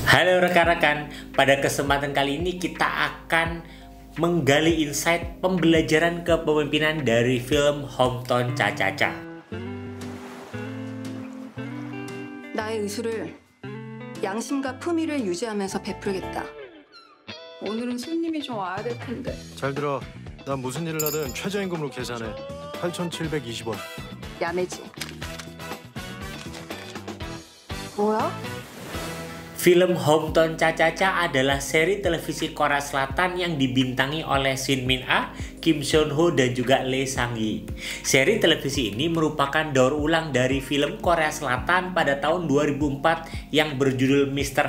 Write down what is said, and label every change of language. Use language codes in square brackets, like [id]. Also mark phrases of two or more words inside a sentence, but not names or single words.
[id] Halo rekan-rekan, pada kesempatan kali ini kita akan menggali insight pembelajaran kepemimpinan dari film Hometown Cha-Cha-Cha. [ko] 나의 의술을 양심과 품위를 유지하면서 베풀겠다. 오늘은 손님이 좀 와야 될 텐데. 잘 들어. 난 무슨 일을 하든 최저임금으로 계산해. 8,720원. 야매지. 뭐야? [id] Film Hometown Cha-Cha-Cha adalah seri televisi Korea Selatan yang dibintangi oleh Shin Min-a, Kim Seon-ho, dan juga Lee Sang-gi. Seri televisi ini merupakan daur ulang dari film Korea Selatan pada tahun 2004 yang berjudul Mr.